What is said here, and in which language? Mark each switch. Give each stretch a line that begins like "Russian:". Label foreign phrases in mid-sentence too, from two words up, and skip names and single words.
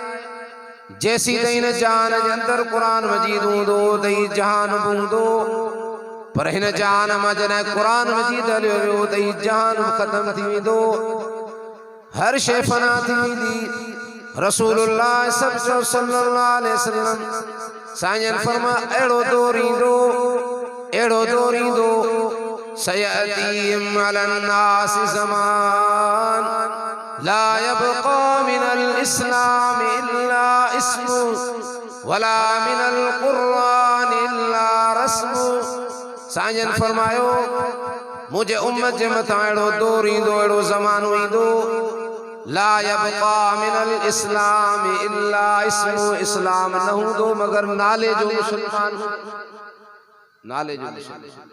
Sindhi: जैसी ताईं हिन जहान जे अंदर क़ुरान मजीद हूंदो त ही जहान बि हूंदो, पर हिन जहान मां जॾहिं क़ुरान मजीद हलियो वियो त ही जहान ख़त्म थी वेंदो, हर शइ फना थी वेंदी।
Arabic: رسول الله صلى الله عليه وسلم
Sindhi: साईं फरमा अहिड़ो दौर ईंदो, अहिड़ो दौर ईंदो,
Arabic: سيأتيهم الناس زمان لا يبقى من الإسلام إلا اسمه ولا من القرآن إلا رسمه.
Sindhi: साईं फरमायो मुझे उम्मत जे मथां अहिड़ो दौर ईंदो, अहिड़ो ज़मानो ईंदो,
Arabic: لا يبقى من الإسلام إلا اسمه,
Sindhi: इस्लाम न हूंदो मगर नाले जो मुसलमान, नाले जो मुसलमान।